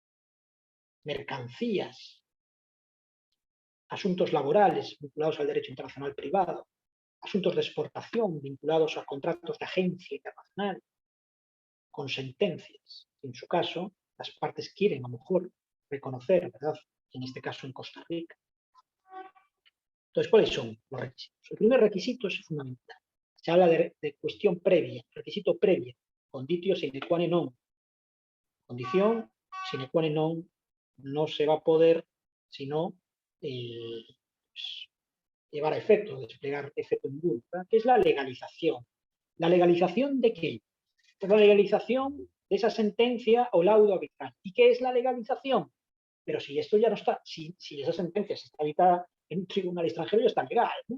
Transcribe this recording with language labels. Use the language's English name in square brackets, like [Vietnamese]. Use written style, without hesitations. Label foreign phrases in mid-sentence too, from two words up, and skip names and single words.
[Spanish] mercancías, asuntos laborales vinculados al derecho internacional privado, asuntos de exportación vinculados a contratos de agencia internacional, con sentencias. En su caso, las partes quieren a lo mejor reconocer, ¿verdad? En este caso en Costa Rica. Entonces, ¿cuáles son los requisitos? El primer requisito es fundamental. Se habla de cuestión previa, requisito previo, [Latin] conditio sine qua non. [Spanish] Condición [Latin] sine qua non [Spanish] no se va a poder sino pues, llevar a efecto, desplegar efecto ninguno, que es la legalización. ¿La legalización de qué? Pues la legalización de esa sentencia o laudo arbitral. ¿Y qué es la legalización? Pero si esto ya no está, si esa sentencia se está dictada en un tribunal extranjero, ya está legal, ¿no?